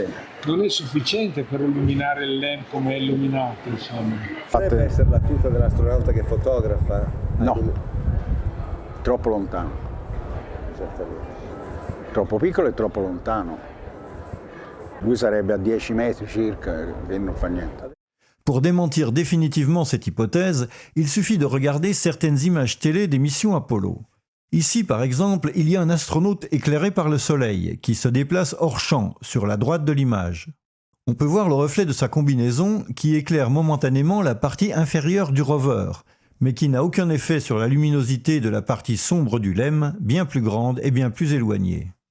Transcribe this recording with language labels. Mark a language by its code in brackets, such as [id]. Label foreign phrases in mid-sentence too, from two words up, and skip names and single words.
[it] Non è sufficiente per illuminare il LEM come è illuminato, insomma. Potrebbe essere la tuta dell'astronauta che fotografa? No, troppo lontano. Certamente. Troppo piccolo e troppo lontano. Lui sarebbe a 10 metri circa e non fa niente. [fr] Pour démentir définitivement cette hypothèse, il suffit de regarder certaines images télé des missions Apollo. Ici, par exemple, il y a un astronaute éclairé par le Soleil, qui se déplace hors champ, sur la droite de l'image. On peut voir le reflet de sa combinaison qui éclaire momentanément la partie inférieure du rover, mais qui n'a aucun effet sur la luminosité de la partie sombre du LEM, bien plus grande et bien plus éloignée.